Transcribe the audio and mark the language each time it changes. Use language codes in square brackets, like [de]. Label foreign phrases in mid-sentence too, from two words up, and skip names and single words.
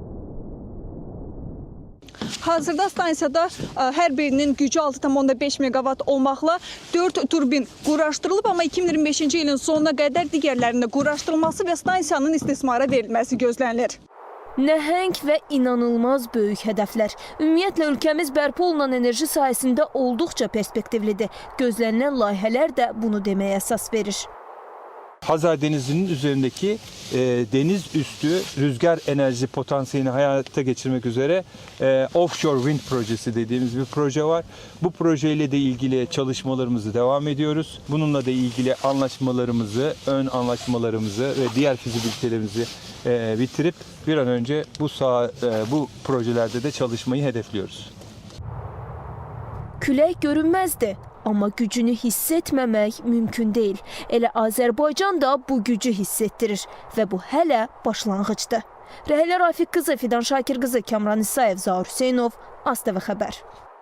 [az] Hazırda stansiyada hər birinin gücü 6,5 megawatt olmaqla 4 turbin quraşdırılıb, amma 2025-ci ilin sonuna qədər digərlərinin quraşdırılması və stansiyanın istismara verilməsi gözlənilir. Nəhəng və inanılmaz böyük hədəflər. Ümumiyyətlə, ölkəmiz bərpa olunan enerji sahəsində olduqca perspektivlidir. Gözlənilən layihələr də bunu deməyə əsas verir. [tr] Hazar Denizi'nin üzerindeki deniz üstü rüzgar enerji potansiyelini hayata geçirmek üzere Offshore Wind projesi dediğimiz bir proje var. Bu projeyle de ilgili çalışmalarımızı devam ediyoruz. Bununla da ilgili anlaşmalarımızı, ön anlaşmalarımızı ve diğer fizibilitelerimizi bitirip bir an önce bu projelerde de çalışmayı hedefliyoruz. [az] Külək görünməzdir, amma gücünü hiss etməmək mümkün deyil. Elə Azərbaycan da bu gücü hiss etdirir və bu hələ başlanğıcdır. Rəhlə Rafiq qızı, Fidan Şakir qızı, Kamran İsayev, Zaur Hüseynov, ASTV xəbər.